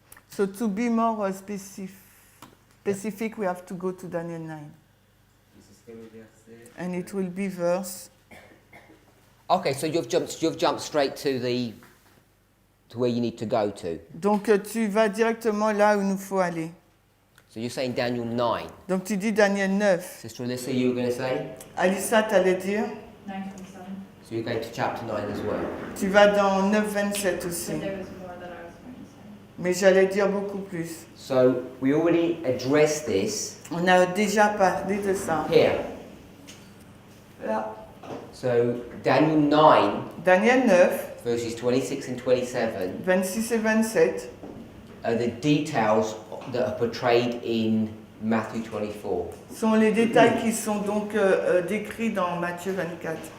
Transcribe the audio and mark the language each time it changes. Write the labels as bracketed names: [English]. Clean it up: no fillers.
[English] So to be more specific, we have to go to Daniel 9. [French] Et ce serait le verset. [English] And it will be verse. Okay, so you've jumped straight to where you need to go to. [French] Donc tu vas directement là où il nous faut aller. [English] So you're saying Daniel 9. [French] Donc tu dis Daniel 9. [English] Sister Alyssa, you were going to say? [French] Alissa, tu allais dire? [English] 9:27. So you're going to chapter 9 as well. [French] Tu vas dans 9, 27 aussi. [English] But there was more that I was going to say. [French] Mais j'allais dire beaucoup plus. [English] So we already addressed this [French] On a déjà parlé de ça. [English] here. [French] Là. [English] So Daniel 9, [French] Daniel 9, [English] verses 26 and 27, [French] 26 et 27, [English] are the details that are portrayed in Matthew 24. [French] sont les détails qui sont donc décrits dans Matthieu 24.